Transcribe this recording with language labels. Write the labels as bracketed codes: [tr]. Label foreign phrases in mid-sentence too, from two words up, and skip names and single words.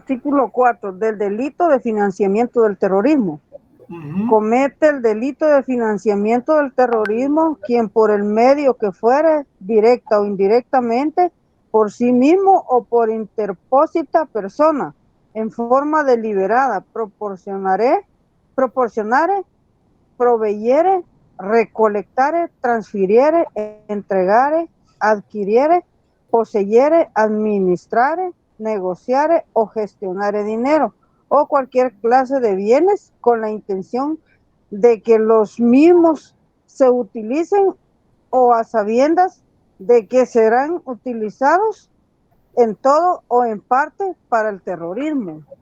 [es] Del delito de financiamiento del terrorismo. comete el delito de financiamiento del terrorismo quien por el medio que fuere, directa o indirectamente, por sí mismo o por interpósita persona, en forma deliberada, proporcionare, proveyere, recolectare, transfiriere, entregare, adquiriere, poseyere, administrare, negociare o gestionare dinero o cualquier clase de bienes con la intención de que los mismos se utilicen o a sabiendas de que serán utilizados en todo o en parte para el terrorismo.